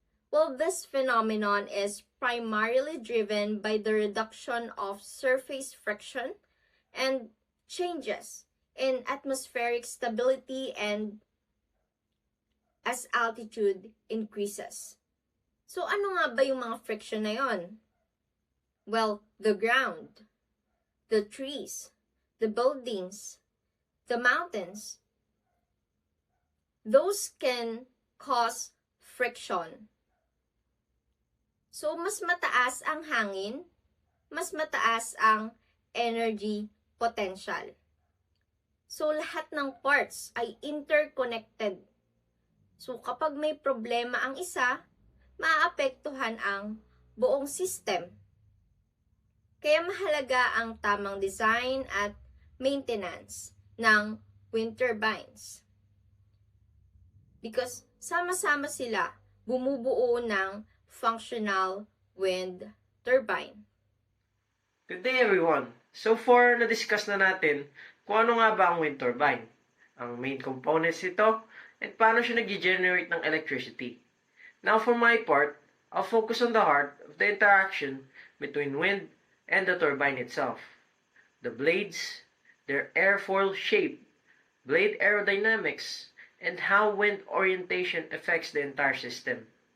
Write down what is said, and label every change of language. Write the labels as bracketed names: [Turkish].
[English] Well, this phenomenon is primarily driven by the reduction of surface friction and changes in atmospheric stability and as altitude increases. [Filipino] So, ano nga ba yung mga friction na yon? [English] Well, the ground, the trees, the buildings, the mountains, those can cause friction. [Filipino] So, mas mataas ang hangin, mas mataas ang energy potential. So, lahat ng parts ay interconnected. So, kapag may problema ang isa, maaapektuhan ang buong system. Kaya mahalaga ang tamang design at maintenance ng wind turbines. Because sama-sama sila bumubuo ng functional wind turbine. [English] Good day everyone! [Filipino] So far, na-discuss na natin kung ano nga ba ang wind turbine, ang main components nito, at paano siya nag-generate ng electricity. [English] Now for my part, I'll focus on the heart of the interaction between wind and the turbine itself. The blades, their airfoil shape, blade aerodynamics, and how wind orientation affects the entire system.